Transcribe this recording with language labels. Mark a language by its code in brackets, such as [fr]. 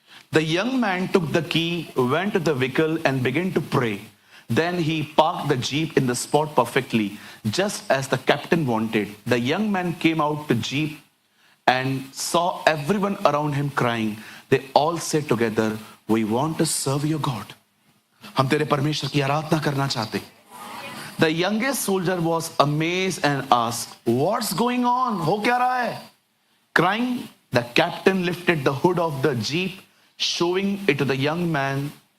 [en] The young man took the key, went to the vehicle and began to pray. Then he parked the jeep in the spot perfectly, just as the captain wanted. The young man came out the jeep and saw everyone around him crying. They all said together, we want to serve your God. [hi] हम तेरे परमेश्वर की आराधना करना चाहते। [en] The youngest soldier was amazed and asked, what's going on? [hi] हो क्या रहा है? [en] Crying, the captain lifted the hood of the jeep, showing it to the young man.